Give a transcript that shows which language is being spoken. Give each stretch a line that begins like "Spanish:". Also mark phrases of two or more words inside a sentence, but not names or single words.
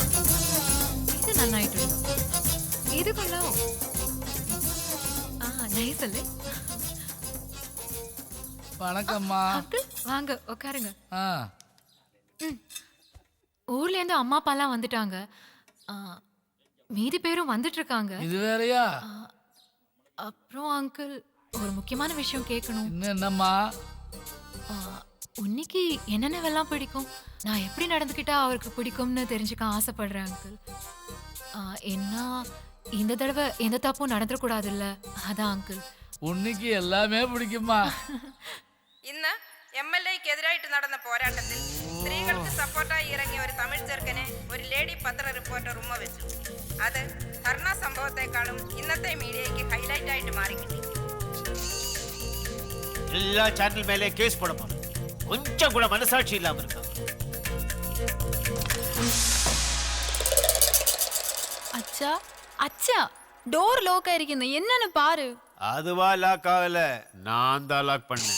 Malayalam: ഇത് നന്നായിട്ടുണ്ട്. ഇത് കൊള്ളാവോ? നൈസ് അല്ലേ?
Tamil: வணக்கம்மா. அங்கிள் வாங்க உட்காருங்க. ஊர்ல இருந்து அம்மா அப்பாலாம் வந்துட்டாங்க. மீதி பேரும் வந்துட்டு இருக்காங்க. இது வேறயா? அப்புறம் அங்கிள் ஒரு முக்கியமான விஷயம் கேட்கணும். என்னம்மா? உன்னிக்கு என்னென்னவெல்லாம் பிடிக்கும், நான் எப்படி நடந்துக்கிட்டா அவருக்கு பிடிக்கும்னு தெரிஞ்சுக்க ஆசைப்படுறேன் அங்கிள். என்ன இந்த தடவை எந்த தப்பும் நடந்துடக்கூடாதுல்ல, அதான் அங்கிள். உன்னிக்கு எல்லாமே பிடிக்குமா?
Malayalam: ഇന്ന് MLA-ക്കെതിരായിട്ട് നടന്ന പോരാട്ടത്തിൽ സ്ത്രീകൾക്ക് സപ്പോർട്ടായി ഇറങ്ങിയ ഒരു തമിഴ് ചെറുക്കനെ ഒരു ലേഡി പത്ര റിപ്പോർട്ടർ ഉമ്മ വെച്ചു. അത് ധർണാ സംഭവത്തെക്കാളും ഇന്നത്തെ മീഡിയയ്ക്ക് ഹൈലൈറ്റ് ആയിട്ട് മാറിക്കിട്ടി.
Tamil: எல்லா சேனல் மேலே கேஸ் போட போறேன். கொஞ்சம் கூட மனசாட்சி இல்லாம இருக்காங்க. அச்சா அச்சா,
English: door lock
Tamil: ஆயிருக்குன்னு என்னன்னு பாரு. அதுவா லாக் ஆகல, நான் தான் லாக் பண்ணேன்.